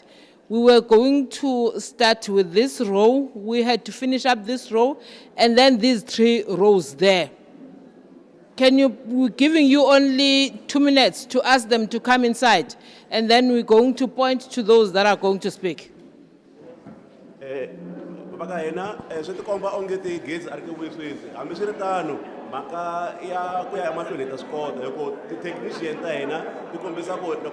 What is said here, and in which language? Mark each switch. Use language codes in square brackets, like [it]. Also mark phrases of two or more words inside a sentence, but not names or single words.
[en] We were going to start with this row. We had to finish up this row, and then these 3 rows there. We're giving you only 2 minutes to ask them to come inside, and then we're going to point to those that are going to speak. [ts] Baka hina swi tikomba onge ti gates a ri ke wiswisi hambi swi ri tano mhaka ya ku ya emahlweni hi ta swi kota hikuva ti-technician ta hina ti kombisa ku loko